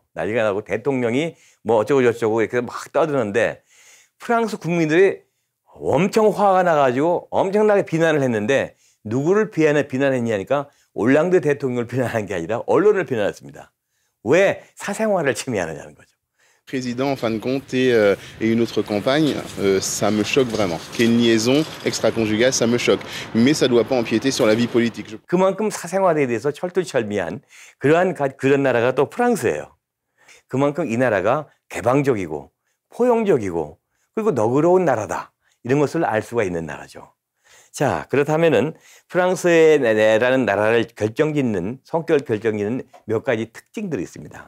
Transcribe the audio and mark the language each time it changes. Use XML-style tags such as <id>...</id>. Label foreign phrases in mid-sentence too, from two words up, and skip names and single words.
<ko>난리가 나고 대통령이 뭐 어쩌고 저쩌고 이렇게 막 떠드는데 프랑스 국민들이 엄청 화가 나가지고 엄청나게 비난을 했는데 누구를 비난했냐니까 올랑드 대통령을 비난한 게 아니라 언론을 비난했습니다. 왜 사생활을 침해하느냐는 거죠.</ko> <fr>Président, en fin de compte, et une autre compagne, ça me choque vraiment. Qu'il y ait une liaison extra-conjugale, ça me choque. Mais ça ne doit pas empiéter sur la vie politique.</fr> <ko>그만큼 사생활에 대해서 철두철미한 그런 나라가 또 프랑스예요. 그만큼 이 나라가 개방적이고 포용적이고 그리고 너그러운 나라다. 이런 것을 알 수가 있는 나라죠. 자, 그렇다면은 프랑스라는 나라를 성격을 결정짓는 몇 가지 특징들이 있습니다.</ko>